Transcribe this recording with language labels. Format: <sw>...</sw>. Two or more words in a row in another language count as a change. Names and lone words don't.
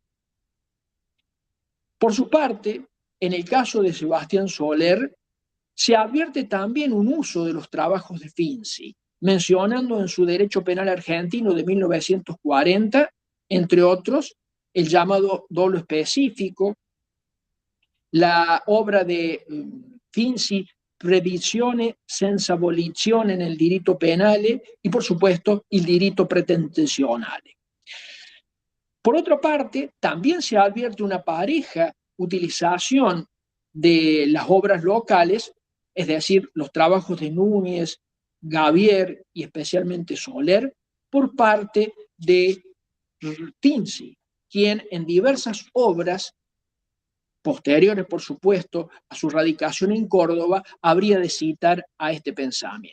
<es>Por su parte, en el caso de Sebastián Soler, se advierte también un uso de los trabajos de Finzi, mencionando en su Derecho Penal Argentino de 1940, entre otros, el llamado dolo específico, la obra de Finzi,</es> <it>Previsione senza abolizione nel diritto penale</it> <es>y, por supuesto,</es> <it>il diritto pretenzionale.</it> <es>Por otra parte, también se advierte una pareja utilización de las obras locales, es decir, los trabajos de Núñez, Gavier y especialmente Soler, por parte de Finzi, quien en diversas obras posteriores, por supuesto, a su radicación en Córdoba, habría de citar a este pensamiento.</es>